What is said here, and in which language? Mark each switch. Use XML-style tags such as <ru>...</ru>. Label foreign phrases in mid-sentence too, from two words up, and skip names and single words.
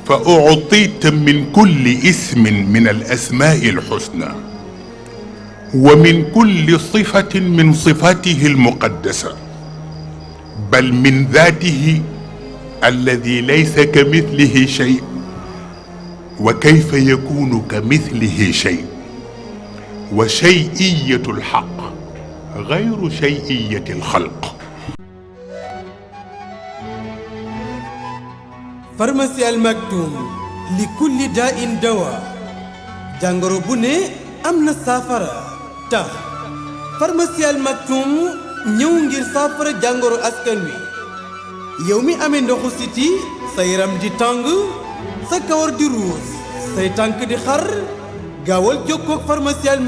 <ar>فأعطيت من كل اسم من الأسماء الحسنى ومن كل صفة من صفاته المقدسة بل من ذاته الذي ليس كمثله شيء وكيف يكون كمثله شيء وشيئية الحق غير شيئية الخلق.</ar> <wo>pharmacie Al Maktoum</wo> <ar>لكل داء دواء</ar> <wo>jàngoro bu ne am na saafara tax pharmacie Al Maktoum ñëw ngir saafara jàngoro askan wi yow mi amee ndoxu siti sa yaram di tàng sa kawar di ruus say tànk di xar gaawal jokkoo ak pharmacie Al</wo>